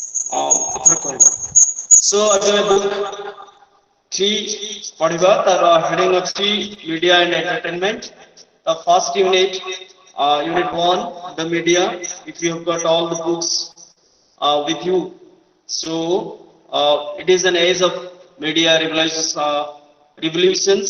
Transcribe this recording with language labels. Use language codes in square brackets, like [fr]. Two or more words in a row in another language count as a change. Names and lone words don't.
[or] ଆପଣ କହିବେ। [en] So as a book three [or] ପଢିବା ତାର [en] heading ଅଛି media and entertainment. The first unit, unit one, the media. If you have got all the books with you, so it is an age of media revolutions.